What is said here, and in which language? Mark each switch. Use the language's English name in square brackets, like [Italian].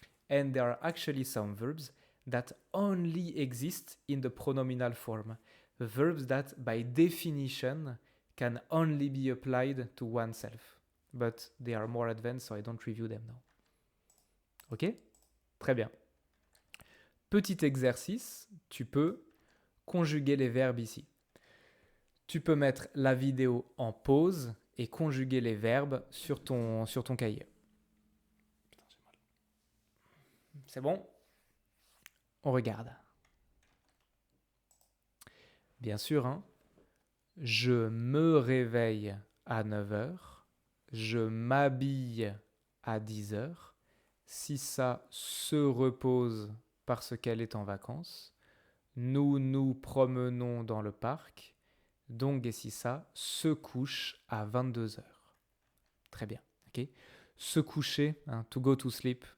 [English] And there are actually some verbs that only exist in the pronominal form. Verbs that, by definition, can only be applied to oneself. But they are more advanced, so I don't review them now. [French] Ok? Très bien. Petit exercice, tu peux conjuguer les verbes ici. Tu peux mettre la vidéo en pause et conjuguer les verbes sur ton cahier. C'est bon? On regarde. Bien sûr, hein? Je me réveille à 9h. Je m'habille à 10h. Si ça se repose parce qu'elle est en vacances. Nous nous promenons dans le parc. Donc, et si ça se couche à 22h. Très bien. Okay? Se coucher, hein, [English] to go to sleep.